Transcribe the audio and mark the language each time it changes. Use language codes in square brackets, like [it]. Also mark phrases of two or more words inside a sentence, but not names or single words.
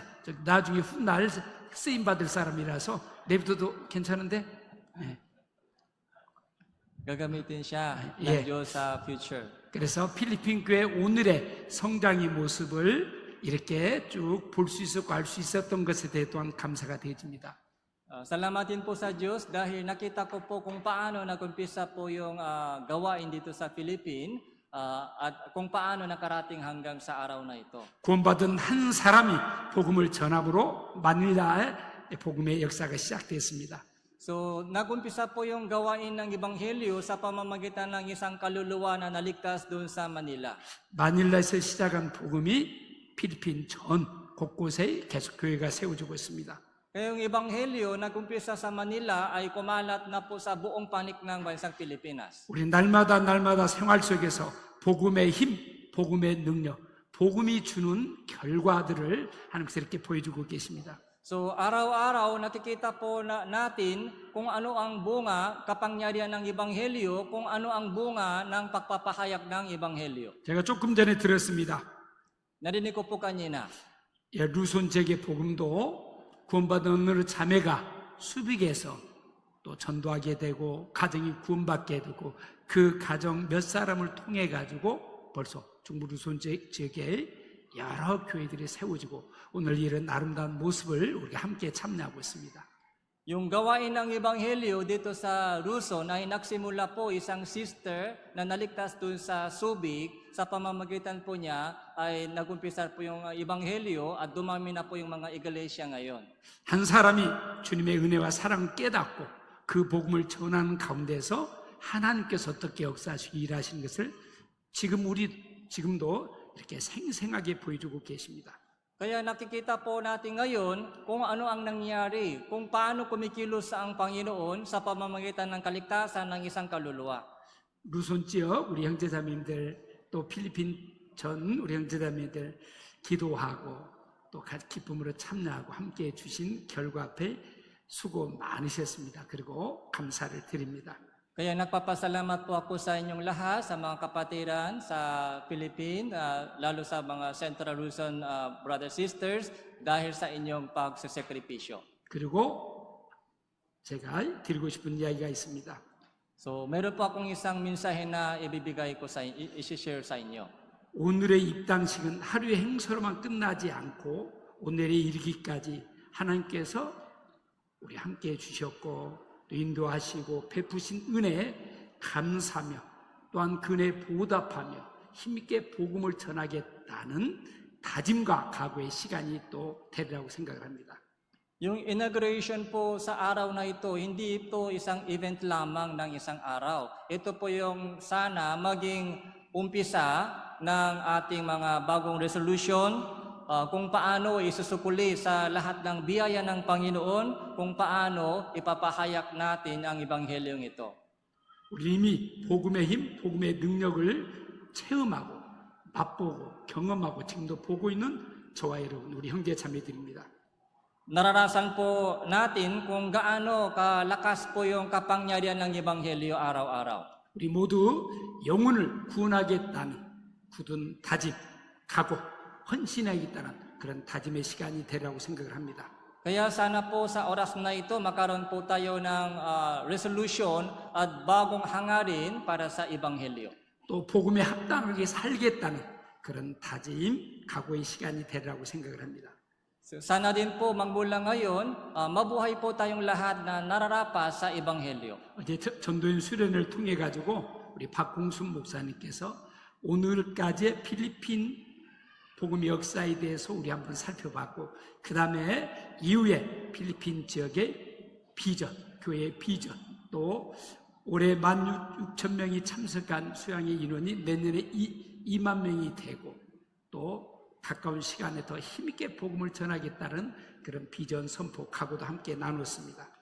[ko] 나중에 훗날 쓰임 받을 사람이라서 내비둬도 괜찮은데 네. [tl] Gagamitin siya Yeah. ng Diyos sa future. [ko] 그래서 필리핀 교회 오늘의 성장의 모습을 이렇게 쭉 볼 수 있었고 알 수 있었던 것에 대해 또한 감사가 되어집니다. [tl] Salamatin po sa Diyos dahil nakita ko po kung paano nag-umpisa po yung gawain dito sa Philippines at kung paano nakarating hanggang sa araw na ito. [ko] 구원받은 한 사람이 복음을 전함으로 마닐라의 복음의 역사가 시작됐습니다. [tl] So, nag-umpisa po yung gawain ng Ebanghelyo sa pamamagitan ng isang kaluluwa na naligtas doon sa Manila. [ko] 마닐라에서 시작한 복음이 필리핀 전 곳곳에 계속 교회가 세워지고 있습니다. [tl] Kaya yung Ebanghelyo nag-umpisa sa Manila ay kumalat na po sa buong panig ng bansang Pilipinas. [ko] 우리 날마다 생활 속에서 복음의 힘, 복음의 능력, 복음이 주는 결과들을 하나님께서 이렇게 보여주고 계십니다. [tl] So araw-araw nakikita po natin kung ano ang bunga, kapangyarihan ng Ebanghelyo, kung ano ang bunga ng pagpapahayag ng Ebanghelyo. [ko] 제가 조금 전에 들었습니다. [tl] Narinig ko po kanina. [ko] 루손 지역의 복음도 구원받은 어느 자매가 수빅에서 또 전도하게 되고 가정이 구원받게 되고 그 가정 몇 사람을 통해 가지고 벌써 중부 루손 지역에 여러 교회들이 세워지고 오늘 이런 아름다운 모습을 우리가 함께 참여하고 있습니다. [tl] Yung gawain ng Ebanghelyo dito sa Luzon ay nagsimula po isang sister na naligtas doon sa Subic. Sa pamamagitan po niya ay nagumpisa po yung Ebanghelyo at dumami na po yung mga iglesia ngayon. [ko] 한 사람이 주님의 은혜와 사랑을 깨닫고 그 복음을 전하는 가운데서 하나님께서 어떻게 역사하시고 일하시는 것을 지금도 이렇게 생생하게 보여주고 계십니다. [tl] Kaya nakikita po natin ngayon kung ano ang nangyari, kung paano kumikilos ang Panginoon sa pamamagitan ng kaligtasan ng isang kaluluwa. [ko] 루손 지역 우리 형제자매들 또 필리핀 전 우리 형제자매들 기도하고 또 기쁨으로 참여하고 함께해 주신 결과 앞에 수고 많으셨습니다. 그리고 감사를 드립니다. [tl] Kaya nagpapasalamat po ako sa inyong lahat, sa mga kapatiran sa Philippines, lalo sa mga Central Luzon [en] brothers sisters, [tl] dahil sa inyong pagsasakripisyo. [ko] 그리고 제가 드리고 싶은 이야기가 있습니다. [tl] So, meron po akong isang mensahe na ibibigay ko i-share sa inyo. [ko] 오늘의 입당식은 하루의 행사로만 끝나지 않고 오늘에 이르기까지 하나님께서 우리 함께 해주셨고 또 인도하시고 베푸신 은혜에 감사하며 또한 그 은혜에 보답하며 힘있게 복음을 전하겠다는 다짐과 각오의 시간이 또 되리라고 생각을 합니다. [tl] Yung inauguration po sa araw na ito, hindi ito isang event lamang ng isang araw. Ito po yung sana maging umpisa ng ating mga bagong resolution, kung paano isusukuli sa lahat ng biyaya ng Panginoon, kung paano ipapahayak natin ang Ebanghelyong ito. [ko] 우리 이미 복음의 힘, 복음의 능력을 체험하고 맛보고 경험하고 지금도 보고 있는 저와 여러분 우리 형제 자매들입니다. [tl] Nararasan po natin kung gaano kalakas po yung kapangyarihan ng Ebanghelyo araw-araw. [ko] 우리 모두 영혼을 구원하겠다는 굳은 다짐, 각오, 헌신하겠다는 그런 다짐의 시간이 되리라고 생각을 합니다. [tl] Kaya sana po sa oras na ito magkaroon po tayo ng resolution at bagong hangarin para sa Ebanghelyo. [ko] 또 복음에 합당하게 살겠다는 그런 다짐, 각오의 시간이 되리라고 생각을 합니다. [tl] So, sana din po magmula ngayon, mabuhay po tayong lahat na nararapas sa Ebanghelyo. [ko] 어제 전도연 수련을 통해 가지고 우리 박공순 목사님께서 오늘까지의 필리핀 복음 역사에 대해서 우리 한번 살펴봤고 그 다음에 이후에 필리핀 지역의 비전, 교회의 비전 또 올해 16,000명이 참석한 수양의 인원이 내년에 2만 명이 되고 또 가까운 시간에 더 힘있게 복음을 전하겠다는 그런 비전 선포 각오도 함께 나눴습니다.